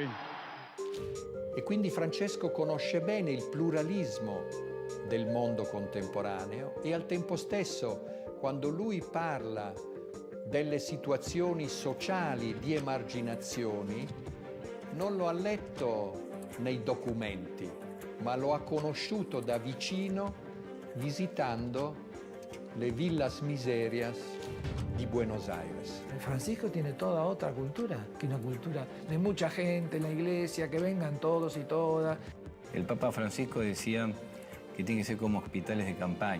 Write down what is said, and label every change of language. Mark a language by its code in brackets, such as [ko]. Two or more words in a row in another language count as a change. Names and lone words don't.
[it] E quindi Francesco conosce bene il pluralismo del mondo contemporaneo e al tempo stesso, quando lui parla delle situazioni sociali di emarginazioni, non lo ha letto nei documenti, ma lo ha conosciuto da vicino visitando le [es] villas miserias [it] de Buenos Aires. [es] Francisco tiene toda otra cultura, que una cultura de mucha gente en la iglesia, que vengan todos y todas. El Papa Francisco decía que tiene que ser como hospitales de campaña.